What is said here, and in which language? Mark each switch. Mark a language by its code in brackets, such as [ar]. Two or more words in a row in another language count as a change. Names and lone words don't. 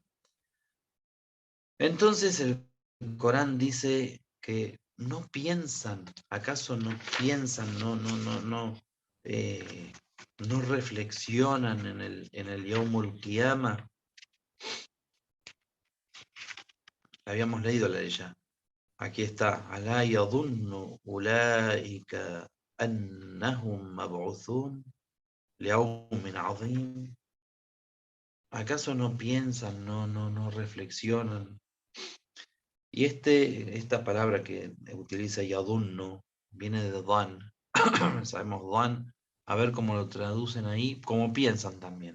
[es] Entonces el Corán dice que no piensan, ¿acaso no piensan, eh, no reflexionan en el [ar] يوم القيامة? [es] Habíamos leído la de ella. Aquí está. [ar] ألا يظن أولئك أنهم مبعوثون ليوم عظيم. [es] ¿Acaso no piensan, no reflexionan? Y esta palabra que utiliza yadunnu viene de dan. Sabemos dan, a ver cómo lo traducen ahí, cómo piensan también.